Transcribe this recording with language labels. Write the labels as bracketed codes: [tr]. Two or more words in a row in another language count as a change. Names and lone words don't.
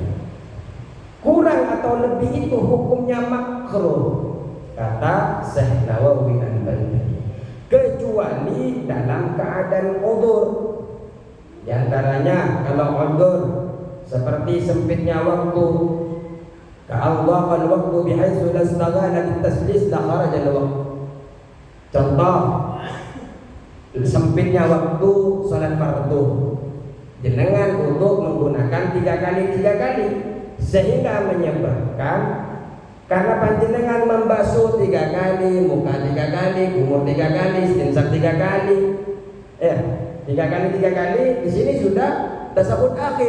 [id] Kurang atau lebih itu hukumnya makruh, kata Syekh Nawawi Al-Bantani, kecuali dalam keadaan udzur. Di antaranya kalau udzur seperti sempitnya waktu, [ar] كضيق الوقت بحيث لو اشتغل بالتثليث لخرج الوقت. [id] Contoh, sempitnya waktu salat fardu, jenengan untuk menggunakan 3 kali sehingga menyebabkan karena panjenengan membasuh 3 kali, muka 3 kali, kumur 3 kali, istinsaq 3 kali, 3 kali di sini sudah tasyahud akhir.